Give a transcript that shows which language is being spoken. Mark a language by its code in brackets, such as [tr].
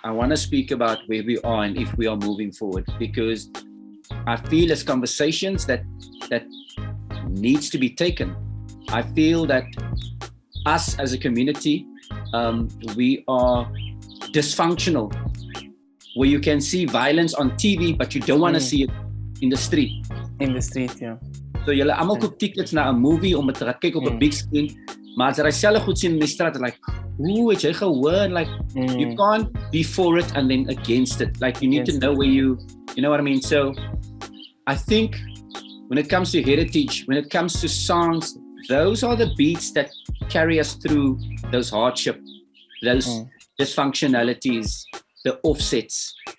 [en] I want to speak about where we are and if we are moving forward, because I feel it's conversations that needs to be taken. I feel that us as a community, we are dysfunctional, where you can see violence on TV, but you don't want to see it in the street. In the street, yeah. [af] So julle almal koop tickets na 'n movie om dit te kyk op 'n big screen, maar as jy self goed sien in die straat, like, ooh, het jy gehoor? [en] Like, you can't be for it and then against it. Like, you need to know where you know what I mean? So, I think when it comes to heritage, when it comes to songs, those are the beats that carry us through those hardship, those dysfunctionalities, the offsets.